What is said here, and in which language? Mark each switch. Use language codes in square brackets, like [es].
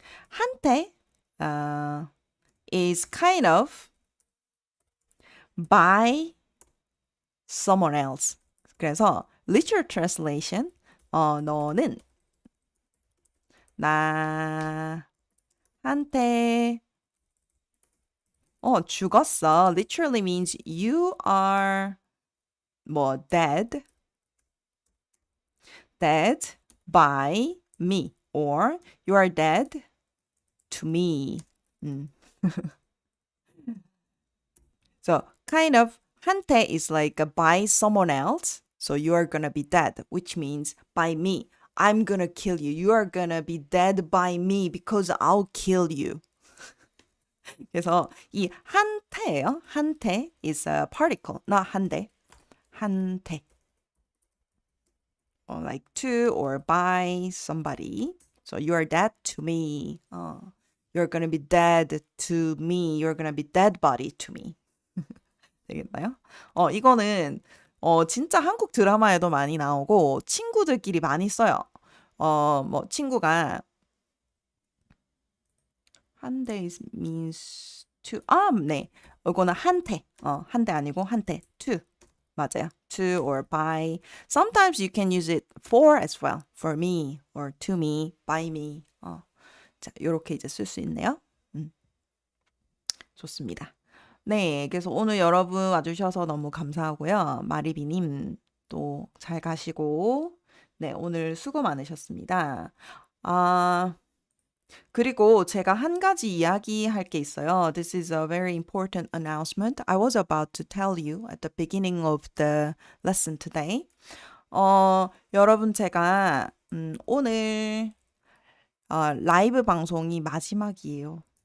[en] 한테 is kind of by someone else. [ko] 그래서 [en] literal translation [ko] 너는 나한테 죽었어. [en] Literally means you are dead by me or you are dead to me. So kind of 한테 is like by someone else. So you are gonna be dead, which means by me. I'm gonna kill you. You are gonna be dead by me because I'll kill you. [ko] 그래서 이 한테요. [en] 한테 is a particle, not 한대. [ko] 한테. [en] Or like to or by somebody. So you are dead to me. You're gonna be dead to me. You're gonna be dead body to me. [ko] 되겠나요? 이거는 진짜 한국 드라마에도 많이 나오고 친구들끼리 많이 써요. 친구가 한대 [en] means to. [ko] 네. 이거는 한테. 한대 아니고 한테. to. 맞아요. [en] to or by. Sometimes you can use it for as well. For me or to me, by me. [ko] 자, 요렇게 이제 쓸 수 있네요. 좋습니다. 네, 그래서 오늘 여러분 와주셔서 너무 감사하고요. 마리비님 또 잘 가시고, 네, 오늘 수고 많으셨습니다. 그리고 제가 한 가지 이야기할 게 있어요. [en] This is a very important announcement. I was about to tell you at the beginning of the lesson today. [ko] 여러분 제가 오늘 라이브 방송이 마지막이에요.